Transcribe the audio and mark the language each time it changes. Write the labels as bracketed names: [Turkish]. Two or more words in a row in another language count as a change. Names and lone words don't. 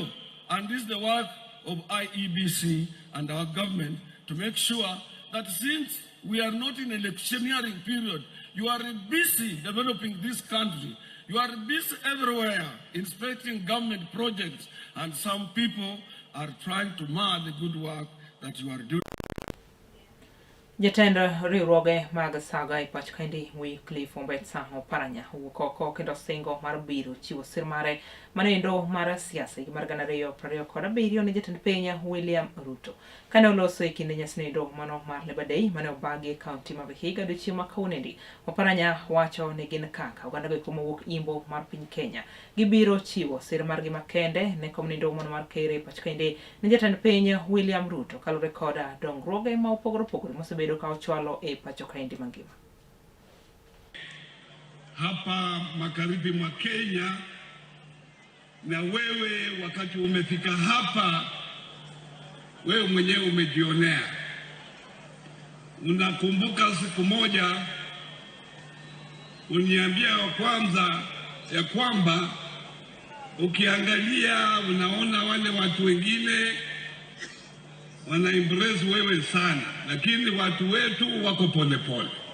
[English] And this is the work of IEBC and our government to make sure that since we are not in an electioneering period, you are busy developing this country. You are busy everywhere inspecting government projects, and some people are trying to mar the good work that you are doing. [Luo (Kenya and Tanzania)] Jatend riwruoge mag saga e Pacho Kaindi Wycliffe Ombetsa Oparanya owuok oko kendo singo mar biro chiwo sir mare manendo mar siasa mar 2027 ne jatend piny William Ruto kane oloso e kinde nyasi nido mano mar Labor Day mane obagi e kaunti ma Vihiga odiochieng' ma kawuonendi. Oparanya wacho ni gin kaka oganda go mowuok imbo mar piny Kenya gibiro chiwo sir margi makende ne komnindo mano mar Kere e Pacho Kaindi ne jatend piny William Ruto kalure koda dongruoge ma opogore opogore mosebedo ka ochwalo e Pacho Kaindi mangima. [Swahili] Hapa magharibi mwa Kenya, na wewe wakati umefika hapa, wewe mwenyewe umejionea. Unakumbuka siku moja uniambia kwanza ya kwamba ukiangalia unaona wale watu wengine wana impress wewe sana, lakini watu wetu wako pole pole.